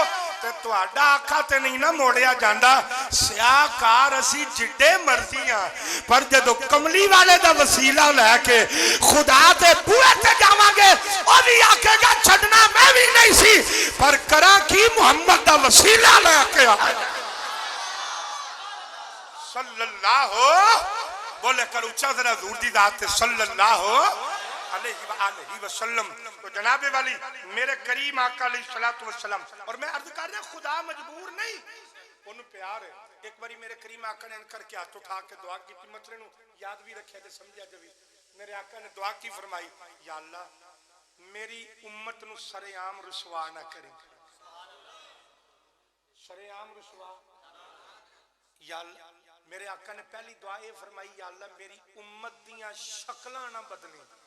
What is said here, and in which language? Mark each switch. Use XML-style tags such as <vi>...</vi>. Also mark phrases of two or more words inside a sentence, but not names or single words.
<pa>تے تہاڈا آکھا تے نہیں نا موڑیا جاندا سیاکار اسی جڈے مرضی ہاں پر جدوں کملی والے دا وسیلہ لیکے خدا تے بوہے تے جاواں گے او بھی آکھے گا چھڈنا میں بھی نہیں سی پر کراں کی محمد دا وسیلہ لیکے آیا صلی اللہ بولے کر اُچا ذرا حضور دی ذات تے</pa> <ar>صلى الله عليه وسلم.</ar> <pa>تو جنابے والی میرے کریم آقا</pa> <ar>عليه الصلاة والسلام</ar> <pa>اور میں عرض کر رہا خدا مجبور نہیں اونوں پیار ہے. اک واری میرے کریم آقا نے کرکے ہتھ اٹھا کے دعا کی مسئلے نوں یاد بھی رکھیا تے سمجھیا جوی میرے آقا نے دعا کی فرمائی یا اللہ میری امت نوں سرعام رسوا نہ کری سرعام رسوا یا میرے آقا نے پہلی دعا ایہ فرمائی یا اللہ میری امت دیاں شکلاں نہ بدلی</pa>